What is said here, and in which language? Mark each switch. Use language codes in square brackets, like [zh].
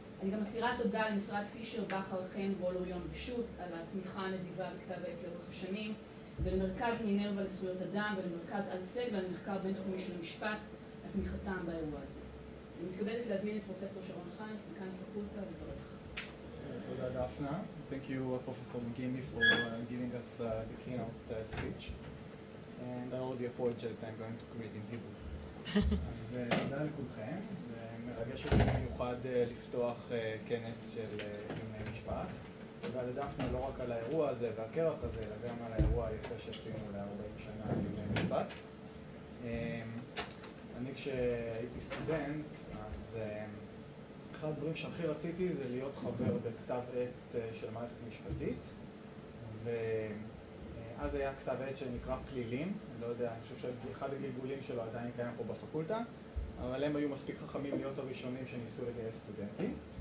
[he] אני גם מסירה תודה למשרד פישר, בכר, חן, וולוריון ושות על התמיכה הנדיבה בכתב העת לאורך השנים, ולמרכז מינרווה לזכויות אדם ולמרכז אלצג למחקר בינתחומי של המשפט על תמיכתם באירוע הזה. אני מתכבדת להזמין את פרופסור שרון חנס, דיקן הפקולטה, לברך. Toda Daphna. [en] Thank you, Professor McGinley, for giving us the keynote speech. And I already apologize that I'm going to create in Hebrew. [he] אז תודה לכולכם. מרגש אותי במיוחד לפתוח כנס של עיוני משפט. תודה לדפנה לא רק על האירוע הזה והכרך הזה, אלא גם על האירוע היפה שעשינו ל-40 שנה עיוני משפט. אני כשהייתי סטודנט, אז אחד הדברים שהכי רציתי זה להיות חבר בכתב עת של מערכת משפטית, ואז היה כתב עת שנקרא פלילים, אני לא יודע, אני חושב שאחד הגלגולים שלו עדיין קיים פה בפקולטה, אבל הם היו מספיק חכמים להיות הראשונים שניסו לגייס סטודנטים,